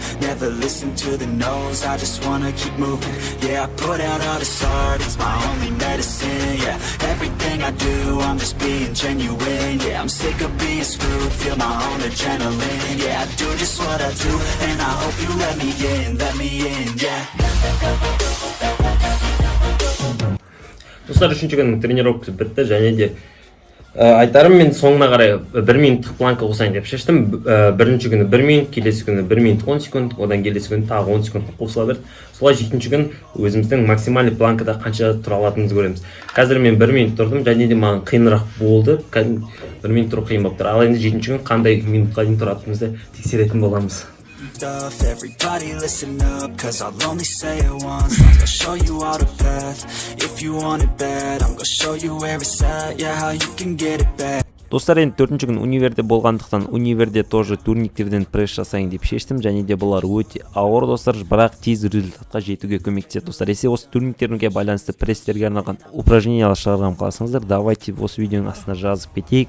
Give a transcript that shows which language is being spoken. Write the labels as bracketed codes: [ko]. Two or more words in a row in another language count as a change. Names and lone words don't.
[en] Never listen to the no's, I just wanna keep moving. Yeah, I put out all this art, it's my only medicine. Yeah, everything I do, I'm just being genuine. Yeah, I'm sick of being screwed, feel my own adrenaline. Yeah, I do just what I do, and I hope you let me in, yeah. [kk] Достар, үшінші күннің тренировкасы бітті, және де Айтарым, мен соңына қарай 1 минуттық планка қосайын деп шештім. Бірінші күні 1 минут, келесі күні 1 минут 10 секунд, одан келесі күні тағы 10 секунд қосыла берді. Солай 7-ші күн өзіміздің максимальный планкада қанша тұра алатынымызды көреміз. Қазір мен 1 минут тұрдым, және де маған қиынырақ болды. 1 минут тұру қиын болып тұр. Ал енді 7-ші күн қандай минутқа дейін тұратынымызды тексеретін боламыз. [en] Everybody listen up, cause I'll only say it once. I'm gonna show you all the path. If you want it bad, I'm gonna show you where it's at. Yeah, how you can get it back. [kk] Достар, енді 4-ші күн универде болғандықтан универде тоже турниктерден пресс жасайын деп шештім, және де бұлар өте ауыр достар, бірақ тез результатқа жетуге көмектеседі достар. Есе осы турниктерге байланысты пресстерге арналған упражнениялар шығарған қаласаңыздар, давайте осы видеоның астына жазып кетейік.